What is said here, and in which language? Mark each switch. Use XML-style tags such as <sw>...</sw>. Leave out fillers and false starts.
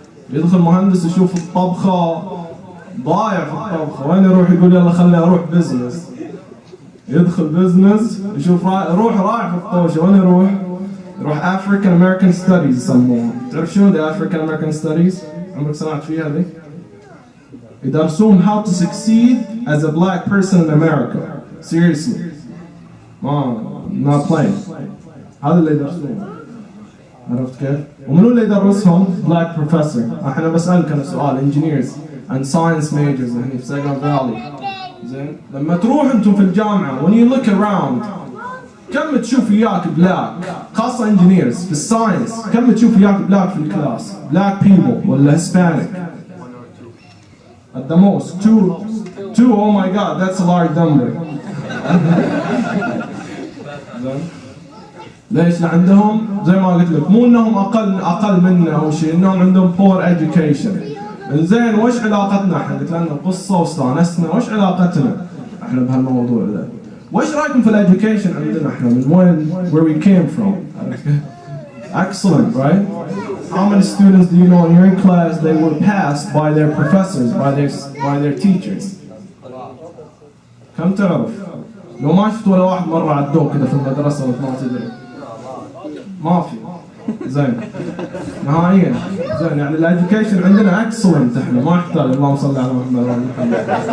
<ar>يدخل مهندس يشوف الطبخة ضايع في الطبخة، وين يروح؟ يقول يلا خليني أروح بزنس. يدخل بزنس يشوف رايح في الطوشة، وين يروح؟ يروح African American Studies يسموها. تعرف شنو the African American Studies؟ عمرك سمعت فيها ذي؟ يدرسون</ar> <en>how to succeed as a black person in America. Seriously. not playing.</en> <ar>هذا اللي يدرسونه. عرفت كيف؟ ومنو اللي يدرسهم؟</ar> <en>black professor.</en> <ar>احنا بسألك أنا سؤال</ar> <en>engineers and science majors</en> <ar>هني في Silicon Valley. زين؟ لما تروح انتم في الجامعة</ar> <en>when you look around</en> <ar>كم تشوف وياك بلاك؟ خاصة engineers في الساينس كم تشوف وياك بلاك في الكلاس؟</ar> <en>black people</en> <ar>ولا Hispanic؟</ar> <en>At the most two. Oh my God, that's a large number.</en> <ar>ليش؟ لعندهم زي ما قلت لك مو انهم اقل منا او شيء، انهم عندهم</ar> <en>poor education.</en> <ar>زين وش علاقتنا احنا؟ قلت لنا قصه واستانسنا، وش علاقتنا احنا بهالموضوع ذا؟ وش رايكم في الاديوكيشن عندنا احنا من وين</ar> <en>where we came from؟ Excellent, right? How many students do you know in your class they were passed by their professors, by their teachers?</en> <ar>كم تعرف؟ لو ما شفت ولا واحد مرة عدوه كذا في المدرسة وانت ما تدري. ما في. زين. نهائيا. زين يعني الاديوكيشن عندنا اكسلنت احنا ما يحتاج اللهم صل على محمد وعلى محمد.</ar>